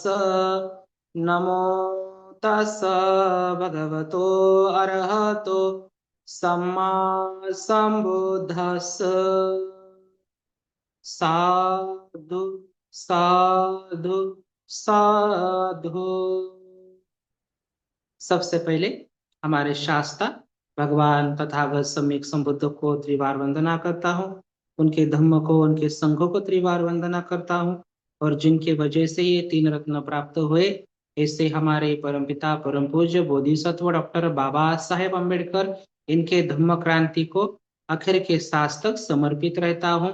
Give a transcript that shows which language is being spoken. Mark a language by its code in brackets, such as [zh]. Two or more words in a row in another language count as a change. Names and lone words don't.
[pi] नमो तस्स भगवतो अरहतो सम्मा सम्बुद्धस्स। साधु साधु साधु। [hi] सबसे पहले हमारे शास्त्र भगवान तथागत सम्यक संबुद्ध को त्रिवार वंदना करता हूँ। उनके धम्म को, उनके संघों को त्रिवार वंदना करता हूँ। और जिनके वजह से ये तीन रत्न प्राप्त हुए, ऐसे हमारे परमपिता परम पूज्य बोधिसत्व डॉक्टर बाबा साहेब अम्बेडकर, इनके धम्म क्रांति को आखिर के सांस तक समर्पित रहता हूँ।